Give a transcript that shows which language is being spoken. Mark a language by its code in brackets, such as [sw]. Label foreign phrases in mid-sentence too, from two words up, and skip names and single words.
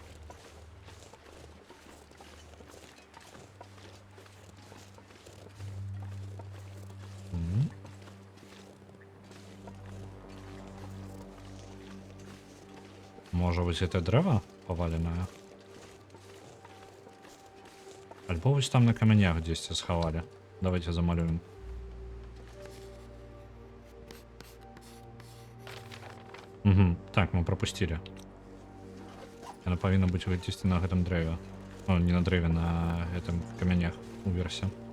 [be] Можа вось гэта дрэва паваленае? Альбо вось там на камянях дзесьці схавалі. [ru] Давайте замалюем. Так, мы пропустили. [be] Она павінна быць выйсці на гэтым дрэве. Не на дрэве, на гэтым камянях уверсе.